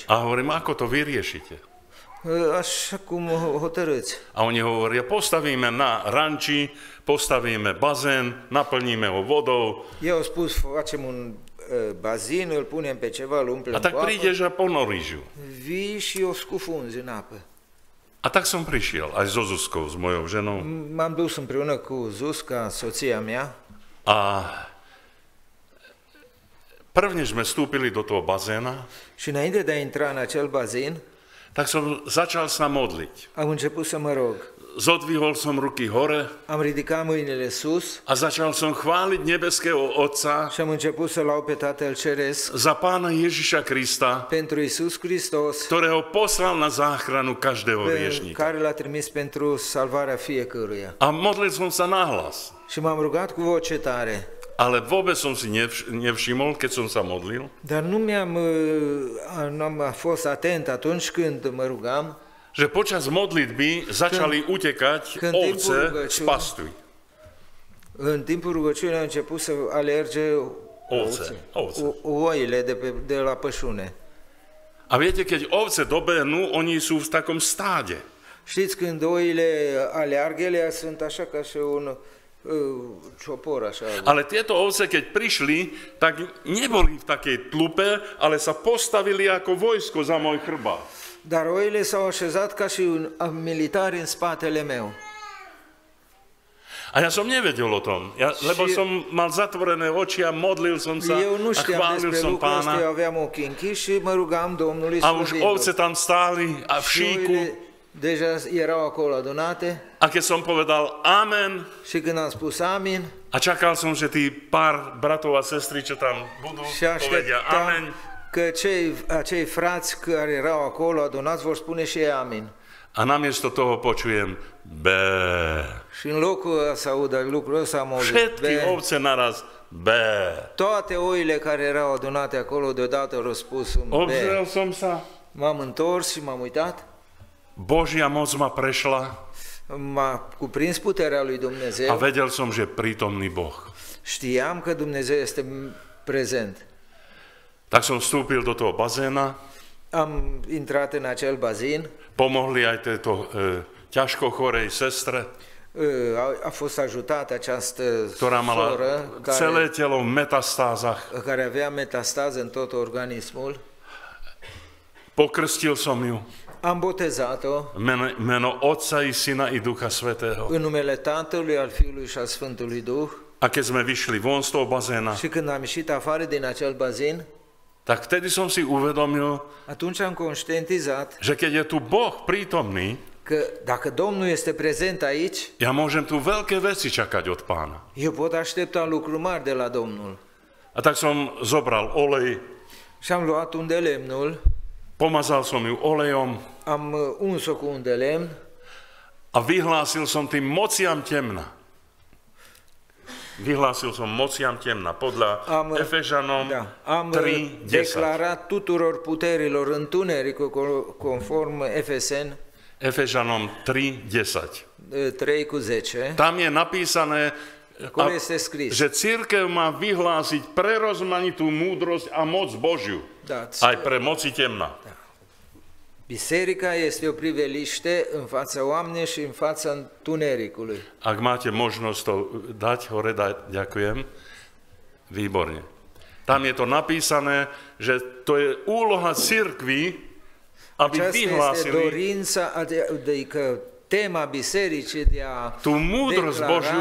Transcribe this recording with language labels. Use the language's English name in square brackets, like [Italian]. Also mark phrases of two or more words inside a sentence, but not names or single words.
[Slovak] A hovorím, ako to vyriešite? [Romanian] Așa cum hotărâți. [Slovak] A oni hovoria, postavíme na ranči, postavíme bazén, naplníme ho vodou. [Romanian] Eu au spus, facem un bazin, îl punem pe ceva, îl umplem [Slovak] A tak [Romanian] cu apă, [Slovak] prídeš a ponoríš ju. [Romanian] vii și o scufunzi în apă. [Slovak] A tak som prišiel, aj so Zuzkou, s mojou ženou. [Romanian] M-am dus împreună cu Zuzca, soția mea, [Slovak] A prvne sme vstúpili do toho bazéna, [Romanian] și înainte de a intra în acel bazin, [Slovak] tak som začal sa modliť. [Romanian] am început să mă rog. [Slovak] Zodvihol som ruky hore [Romanian] Am ridicat mâinile sus [Slovak] a začal som chváliť nebeského Otca [Romanian] și am început să lau pe Tatăl Ceresc [Slovak] za Pána Ježiša Krista, [Romanian] pentru Iisus Hristos, [Slovak] ktorého poslal na záchranu každého [Romanian] pe [Slovak] hriešnika. [Romanian] care l-a trimis pentru salvarea fiecăruia. [Slovak] A modlil som sa nahlas, [Romanian] Și m-am rugat cu voce tare, [Slovak] ale vôbec som si nevšimol, keď som sa modlil, [Romanian] dar nu am fost atent atunci când mă rugam, [Slovak] že počas modlitby začali utekať [Romanian] când [Slovak] ovce [Romanian] timpul [Slovak] z [Romanian] rugăciunii- [Slovak] pastui. [Romanian] în timpul rugăciunii am început să alerge [Slovak] Ovce. [Romanian] oile de la pășune. [Slovak] A viete, keď ovce dobehnú, oni sú v takom stáde. [Romanian] Știți, când oile aleargă, ele sunt așa ca și un ciopor, așa. [Slovak] Ale tieto ovce, keď prišli, tak neboli v takej tlupe, ale sa postavili ako vojsko za môj chrbát. [Romanian] Dar oile s-au așezat ca și un militar în spatele meu. [Slovak] A ja som nevedel o tom, lebo som mal zatvorené oči a modlil som sa [Romanian] Eu nu [Slovak] a [Romanian] știam [Slovak] chválil [Romanian] despre [Slovak] som [Romanian] lucrul ăsta, eu [Slovak] Pána. [Romanian] aveam ochii închiși și mă rugam Domnului [Slovak] A už [Romanian] slăvindu-L. [Slovak] ovce tam stáli a v [Romanian] Și [Slovak] šíku. [Romanian] oile deja erau acolo adunate [Slovak] A keď som povedal amen, [Romanian] și când am spus amin [Slovak] a čakal som, že tí pár bratov a sestry, čo tam budú, [Romanian] și [Slovak] povedia amen. [Romanian] așteptam că acei frați care erau acolo adunați vor spune și ei amin. [Slovak] A namiesto toho počujem bé. [Romanian] Și în locul să audă lucrul ăsta am auzit. [Slovak] Všetky ovce naraz bé. [Romanian] Toate oile care erau adunate acolo deodată au răspuns un [Slovak] Obzrel [Romanian] be. [Slovak] som sa, [Romanian] M-am întors și m-am uitat. [Slovak] Božia moc ma prešla [Romanian] M-a cuprins puterea lui [Slovak] a [Romanian] Dumnezeu. [Slovak] vedel som, že prítomný Boh. [Romanian] Știam că Dumnezeu este prezent. [Slovak] Tak som vstúpil do toho bazéna [Romanian] Am intrat în acel bazin, [Slovak] pomohli aj tejto ťažko chorej sestre, [Romanian] a fost ajutată această [Slovak] ktorá mala [Romanian] soră [Slovak] celé telo v metastázach. [Romanian] care avea metastază în tot organismul. [Slovak] Pokrstil som ju. [Romanian] Am botezat-o [Slovak] Meno Otca i Syna i Ducha Svätého. [Romanian] în numele Tatălui, al Fiului și al Sfântului Duh. [Slovak] A keď sme vyšli von z toho bazéna, [Romanian] Și când am ieșit afară din acel bazin, [Slovak] tak vtedy som si uvedomil, [Romanian] atunci am conștientizat [Slovak] že keď je tu Boh prítomný, [Romanian] că dacă Domnul este prezent aici, [Slovak] ja môžem tu veľké veci čakať od Pána. [Romanian] eu pot aștepta lucruri mari de la Domnul. [Slovak] A tak som zobral olej, [Romanian] Și am luat un de lemnul, [Slovak] pomazal som ju olejom [Romanian] am uns-o cu un de lemn [Slovak] a vyhlásil som tým mociam temna. Vyhlásil som mociam temna podľa Efežanom [Romanian] am 3:10. declarat tuturor puterilor întunericul conform Efesen [Slovak] Efežanom 3:10. [Romanian] 3:10. [Slovak] Tam je napísané, [Romanian] Acolo este scris. [Slovak] že cirkev má vyhlásiť prerozmanitú múdrosť a moc Božiu. [Romanian] Da, [Slovak] Aj pre moci temna. [Romanian] Biserica este o priveliște în fața oamenilor și în fața întunericului. [Slovak] Ak máte možnosť to dať hore, ďakujem. Výborne. Tam je to napísané, že to je úloha cirkvi, aby [Romanian] Aceasta este [Slovak] vyhlásili [Romanian] dorința, adică tema bisericii de a [Slovak] tú múdrosť Božiu